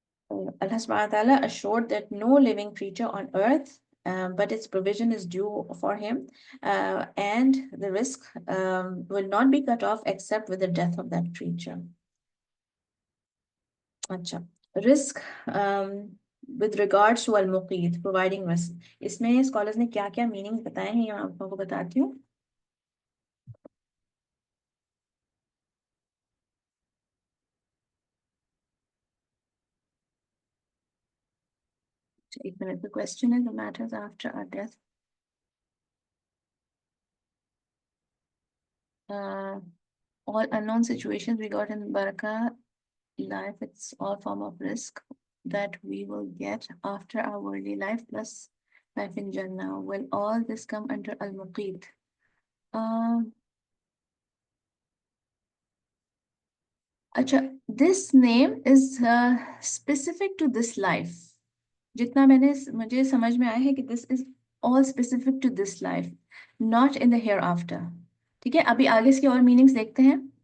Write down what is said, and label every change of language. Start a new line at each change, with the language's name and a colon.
English: Allah subhanahu wa ta'ala assured that no living creature on earth, but its provision is due for him, and the risk will not be cut off except with the death of that creature.
Urdu: اچھا، risk
English: with regards to al-muqit, providing risk،
Urdu: اس میں scholars نے کیا کیا meaning بتائے ہیں، یہ میں آپ کو بتاتی ہوں. ایک minute.
English: the question is the matters after our death. All unknown situations we got in Barakah life, it's all form of risk that we will get after our worldly life plus life in Jannah. Will all this come under al-muqit?
Urdu: اچھا،
English: this name is specific to this life.
Urdu: جتنا مجھے سمجھ میں آیا ہے کہ
English: this is all specific to this life, not in the hereafter.
Urdu: ٹھیک ہے، ابھی آگے اس کی اور میننگز دیکھتے ہیں.